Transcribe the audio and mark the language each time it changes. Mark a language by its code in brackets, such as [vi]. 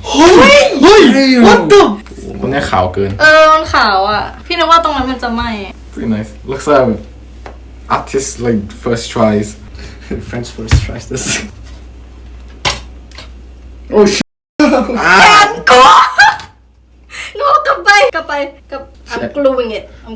[en] เฮ้ย what the [th] คนนี้ขาวเกิน มันขาวอะพี่นึกว่าตรงนั้นมันจะไหม้ [en] Pretty nice. Looks like artist like first tries. French first tries this Oh shit. [th] แขนกูโง่กลับไป [en] I'm gluing it I'm